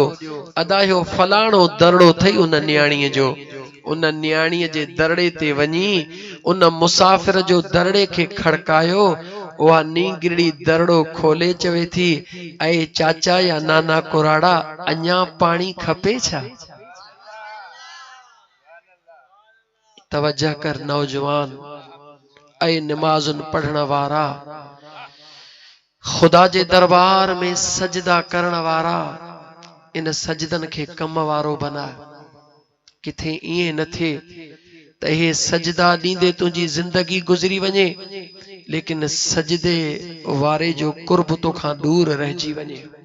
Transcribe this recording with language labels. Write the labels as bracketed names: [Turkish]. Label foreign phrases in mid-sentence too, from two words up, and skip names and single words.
[Sindhi] अदा इहो फलाणो दरड़ो थई उन न्याणीअ जो। उन न्याणीअ जे दरड़े ते वञी उन मुसाफ़िर जो दरड़े खे खड़कायो। उहा नींगड़ी दरड़ो खोले चवे थी ऐ चाचा या नाना कुराड़ा अञा पाणी खपे छा? तवज्जो कर नौजवान ऐ निमाज़ुन पढ़ण वारा, खुदा जे दरबार में सजदा करण वारा, इन सजदन खे कम वारो बनाए। किथे ईअं न थिए त हे सजदा ॾींदे तुंहिंजी ज़िंदगी गुज़री वञे लेकिन सजदे वारे जो कुर्ब तोखां दूर रहिजी वञे।